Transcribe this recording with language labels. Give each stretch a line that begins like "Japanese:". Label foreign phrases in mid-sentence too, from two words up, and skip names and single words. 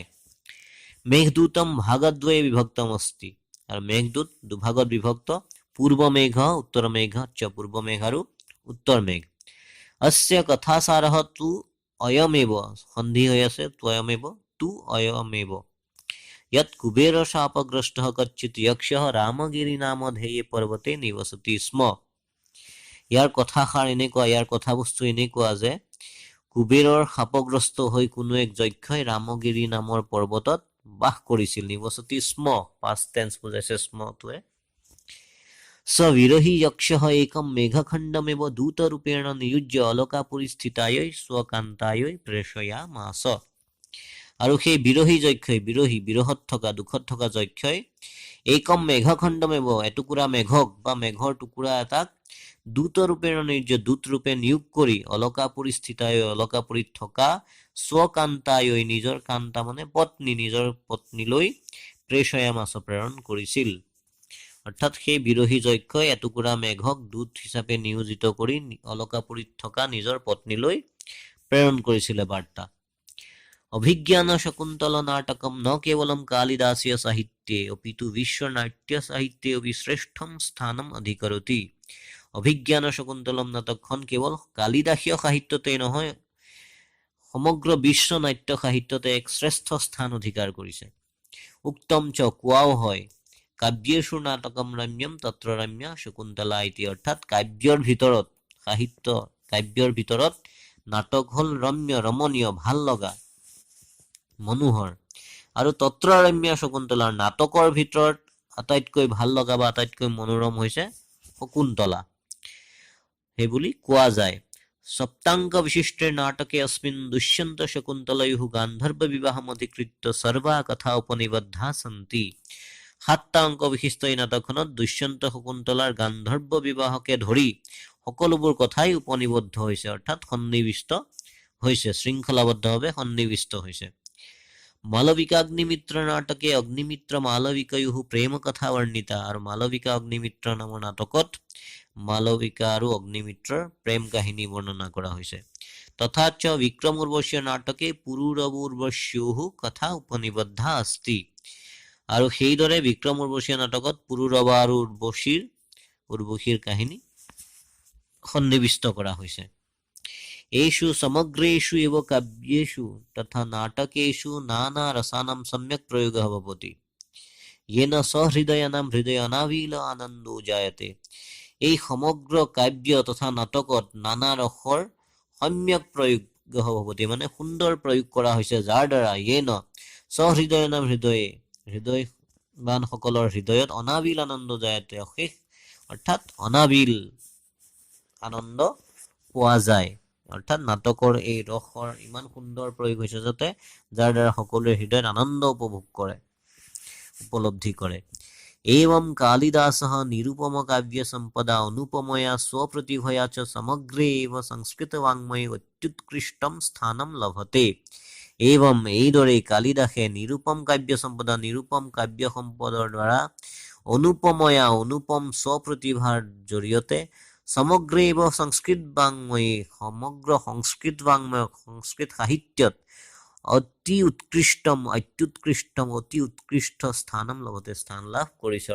Sanskrit: মেঘদূতম ভাগদ্বয়ে বিভক্তম অস্তি,
Assamese: আৰু মেঘদূত দুভাগত বিভক্ত,
Sanskrit: পূৰ্ব মেঘ উত্তৰ মেঘ চ,
Assamese: পূৰ্ব মেঘ আৰু উত্তৰ মেঘ।
Sanskrit: অস্য কথাসাৰঃ তু অয়মেৱ,
Assamese: সন্ধি হৈ আছে
Sanskrit: ত্বয়মেৱ, তু অয়মেৱ, यत् कुबेर शापग्रस्तः कच्चित् यक्षः रामगिरि नामधेये पर्वते निवसति स्म।
Assamese: ইয়াৰ কথাষাৰ এনেকুৱা, ইয়াৰ কথাবস্তু এনেকুৱা যে কুবেৰৰ শাপগ্ৰস্ত হৈ কোনো এক যক্ষই ৰামগিৰি নামৰ পৰ্বতত বাস কৰিছিল।
Sanskrit: নিবসতি স্ম,
English: past tense
Assamese: বুজাইছে স্মটোৱে।
Sanskrit: स विरही यक्षः एकं मेघखण्डमेव दूतरूपेण नियुज्य अलकापुरी स्थितायै स्वकान्तायै प्रेषयामास।
Assamese: আৰু সেই বিৰহী যক্ষই বিৰহত থকা দুখত থকা যক্ষই এইকম মেঘখণ্ডমেব এটুকুৰা মেঘক বা মেঘৰ টুকুৰা এটাক দূতৰূপে দূতৰূপে নিয়োগ কৰি অলকাপুৰী স্থিতায় অলকাপুৰীত থকা স্বকান্তায়ৈ নিজৰ কান্তা মানে পত্নী নিজৰ পত্নীলৈ প্ৰেষয়ামাস প্ৰেৰণ কৰিছিল। অৰ্থাৎ সেই বিৰহী যক্ষই এটুকুৰা মেঘক দূত হিচাপে নিয়োজিত কৰি অলকাপুৰীত থকা নিজৰ পত্নীলৈ প্ৰেৰণ কৰিছিলে বাৰ্তা।
Sanskrit: अभिज्ञान शकुंतल नाटकम न केवलम कालिदासीय साहित्ये अपितु विश्व नाट्य साहित्ये अपि श्रेष्ठम स्थानम अधिकरोति।
Assamese: अभिज्ञान शकुंतलम नाटकখন কেৱল কালিদাসীয় সাহিত্যতে নহয় সমগ্ৰ বিশ্ব নাট্য সাহিত্যতে এক শ্ৰেষ্ঠ স্থান অধিকাৰ কৰিছে।
Sanskrit: উক্তম চ
Assamese: কোৱাও হয়
Sanskrit: কাব্যেষু নাটকম ৰম্যম তত্ৰ ৰম্যা শকুন্তলা ইতি।
Assamese: অৰ্থাৎ কাব্যৰ ভিতৰত সাহিত্য কাব্যৰ ভিতৰত নাটক হল ৰম্য ৰমণীয় ভাল লগা মনোহৰ আৰু তত্ৰৰম্য শকুন্তলাৰ নাটকৰ ভিতৰত আটাইতকৈ ভাল লগা বা আটাইতকৈ মনোৰম হৈছে শকুন্তলা সেইবুলি কোৱা যায়।
Sanskrit: সপ্তাংক বিশিষ্টে নাটকে अस्मिन् दुष्यन्त शकुन्तलयोः गान्धर्व विवाहम् अधिकृत्य सर्वा कथा उपनिबद्धा सन्ति।
Assamese: 7টা অংক বিশিষ্ট এই নাটকখনত দুষ্যন্ত শকুন্তলাৰ গান্ধৰ্ব বিবাহকে ধৰি সকলোবোৰ কথাই উপনিবদ্ধ হৈছে অৰ্থাৎ সন্নিবিষ্ট হৈছে শৃংখলাবদ্ধভাৱে সন্নিবিষ্ট হৈছে।
Sanskrit: मालविका अग्निमित्र नाटके अग्निमित्र मालविकयोः प्रेम कथा वर्णिता।
Assamese: और मालविका अग्निमित्र नाমৰ नाटकत मालविका আৰু अग्निमित्ৰৰ प्रेम কাহিনী বৰ্ণনা কৰা হৈছে।
Sanskrit: तथा च विक्रम उर्वशी नाटके पुरुरवोर्वश्योः कथा उपनिबद्धा अस्ति।
Assamese: আৰু সেইদৰে বিক্ৰম উৰ্বশী নাটকত পুৰুৰৱা আৰু উৰ্বশীৰ কাহিনী সন্নিবিষ্ট কৰা হৈছে।
Sanskrit: एषु समग्रेषु एव काव्येषु तथा नाटकेषु नाना रसानां सम्यक् प्रयोगः भवति येन सहृदयानां हृदय अनाविल आनन्दो जायते।
Assamese: এই সমগ্ৰ কাব্য তথা নাটকত নানা ৰসৰ সম্যক প্ৰয়োগ ভৱতি মানে সুন্দৰ প্ৰয়োগ কৰা হৈছে যাৰ দ্বাৰা
Sanskrit: येन सहृदयानां
Assamese: হৃদয়বান সকলৰ হৃদয়ত অনাবিল আনন্দ জায়তে অশেষ অৰ্থাৎ অনাবিল আনন্দ পোৱা যায়। অৰ্থাৎ নাটকৰ এই ৰসৰ ইমান সুন্দৰ প্ৰয়োগ হৈছে যাতে যাৰ দ্বাৰা সকলোৱে হৃদয়ত আনন্দ উপলব্ধি কৰে।
Sanskrit: एवं कालिदासः निरुपम काव्य संपदा अनुपमया स्वप्रतिभया च समग्रे एव संस्कृत वाङ्मये अत्युत्कृष्टं स्थानं लभते।
Assamese: एवं এইদৰে কালিদাসে
Sanskrit: নিৰুপম কাব্য সম্পদা
Assamese: নিৰুপম কাব্য সম্পদৰ দ্বাৰা অনুপময়া অনুপম স্বপ্ৰতিভাৰ জৰিয়তে
Sanskrit: সমগ্ৰে এব সংস্কৃত বাংময়ে
Assamese: সমগ্ৰ সংস্কৃত বাংময় সংস্কৃত সাহিত্যত
Sanskrit: অতি উৎকৃষ্টম অত্যুৎকৃষ্টম
Assamese: অতি উৎকৃষ্ট স্থানম লগতে স্থান লাভ কৰিছে।